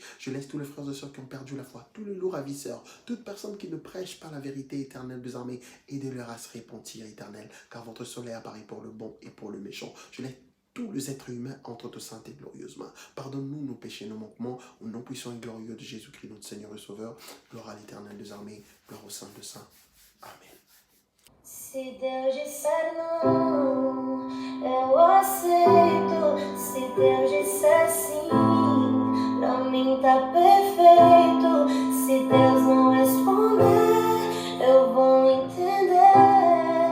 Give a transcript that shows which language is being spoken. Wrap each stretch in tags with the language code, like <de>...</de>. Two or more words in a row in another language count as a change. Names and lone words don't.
<fr>Je laisse tous les frères et sœurs qui ont perdu la foi, tous les lourds ravisseurs, toute personne qui ne prêche pas la vérité éternelle des armées, aidez-leur à se repentir, éternel, car votre soleil apparaît pour le bon et pour le méchant. Je laisse tous les êtres humains entre tes saintes et glorieuses mains. Pardonne-nous nos péchés, nos manquements, au nom puissant et glorieux de Jésus-Christ, notre Seigneur et Sauveur. Gloire à l'Éternel des armées, gloire au Saint de Saints. Amen.</fr> <pt>Se Deus disser não, eu aceito. Se Deus disser sim, pra mim tá perfeito. Se Deus não responder, eu vou entender.</pt>